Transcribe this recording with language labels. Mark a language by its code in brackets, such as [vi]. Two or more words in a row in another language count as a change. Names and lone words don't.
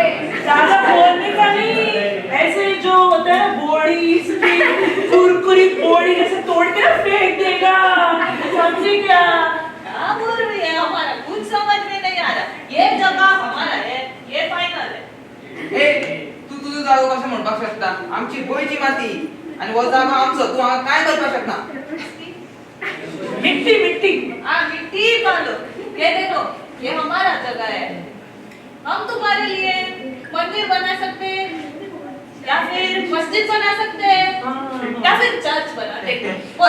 [hi] ज्यादा बोलने का नहीं, ऐसे जो होता है ना बोड़ी, इसकी कुरकुरी बोड़ी जैसे तोड़ के ना फेंक देगा, समझी क्या? क्या बोल रही है? हमारा कुछ समझ में नहीं आ रहा। ये जगह हमारा है, ये फाइनल है। [kok] ए तू तुझं जागो कसं म्हणपाक शकता? आमची गोयची माती आणि वो जागो आमचो, तू हांगा काय करपाक शकना? [hi] मिट्टी मिट्टी। हाँ मिट्टी पालो, ये देखो, ये हमारा जगह है। हम तुम्हारे लिए मंदिर बना सकते हैं, या फिर मस्जिद बना सकते हैं, या फिर चर्च बना देते हैं। और